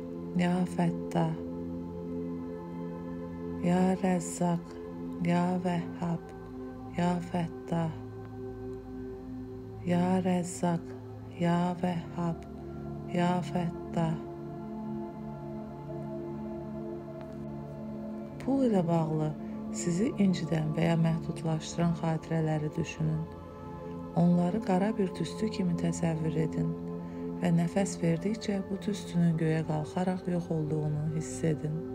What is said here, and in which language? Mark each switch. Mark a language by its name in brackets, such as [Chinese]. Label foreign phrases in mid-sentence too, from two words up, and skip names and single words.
[Arabic] يا فتاح، يا رزاق، يا وهاب، يا فتاح، يا رزاق، يا وهاب، يا فتاح. [Azerbaijani] Pul ilə bağlı sizi incidən və ya məhdudlaşdıran xatirələri düşünün. Onları qara bir tüstü kimi təsəvvür edin və nəfəs verdikcə bu tüstünün göyə qalxaraq yox olduğunu hiss edin.